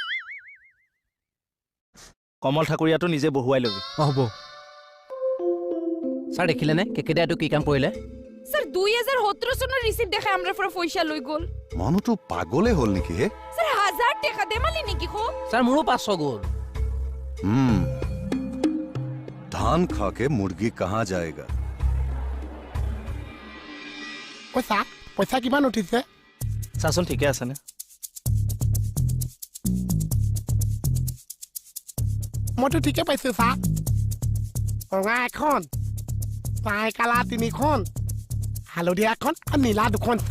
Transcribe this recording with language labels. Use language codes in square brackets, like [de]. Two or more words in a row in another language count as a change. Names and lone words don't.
[as] কমল ঠাকুৰীয়াটো নিজে বহুৱাই ল'বি হ'ব ছাৰ দেখিলেনে কেকেটা এইটো কি কাম কৰিলে স্যার 2017 চনৰ রিসিপ্ট দেখাই আমরা পৰা পয়সা লৈ গল মানুহটো পাগলে হল নেকি হে স্যার 1000 টাকা দেমালি নেকি খো ছাৰ মোৰো 500 গ'ল [hi] धान खा के मुर्गी कहाँ जाएगा [as] পইচা কিমান উঠিছে চাচোন ঠিকে আছেনে মইতো ঠিকে পাইছো চা ৰঙা এখন চাই কালা 3খন হালধীয়া এখন আৰু নীলা 2খন চা